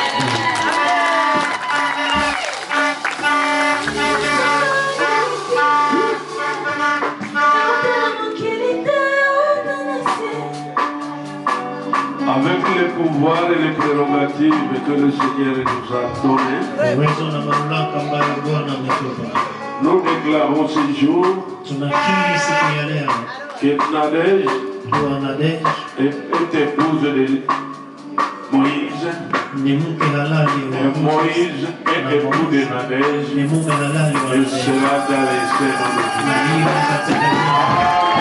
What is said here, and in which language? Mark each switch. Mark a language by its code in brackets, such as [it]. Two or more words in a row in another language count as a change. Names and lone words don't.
[fr] Avec les pouvoirs et les prérogatives que le Seigneur nous a donnés, [sw] uwezo na mamlaka ambayo Bwana ametupa. [fr] nous déclarons ce jour [sw] Tunakiri siku ya leo [fr] que Nadège [sw] kuwa Nadège [fr] est épouse de Moïse [sw] ni mke halali wa [fr] et Moïse est époux de Nadège [sw] ni mume halali wa [fr] et Nadège. cela dans les scènes de [sw] Na hiyo katika